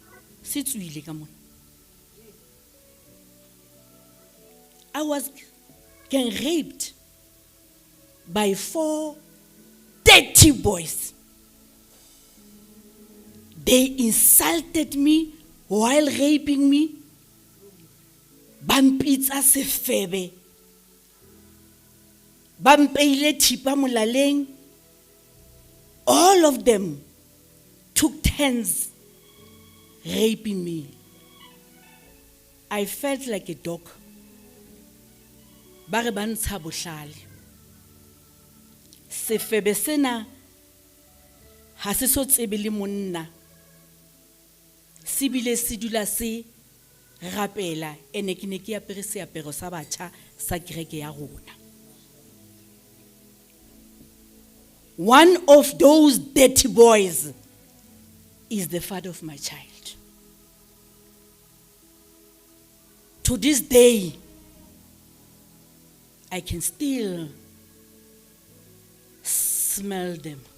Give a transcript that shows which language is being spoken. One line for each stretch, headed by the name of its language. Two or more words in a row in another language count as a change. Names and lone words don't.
English: I was getting raped by 4 dirty boys. They insulted me while raping me.
Southern Sotho: Bampitsa sefebe. Bampeile thipa molaleng.
English: All of them took turns raping me. I felt like a dog.
Southern Sotho: Ba re ba ntsha bohlale. Sefebe sena ha se so tsebe le monna. Se bile se dula se rapela ene ke ne ke apere seapero sa batjha sa kereke ya rona.
English: One of those dirty boys is the father of my child. To this day, I can still smell them.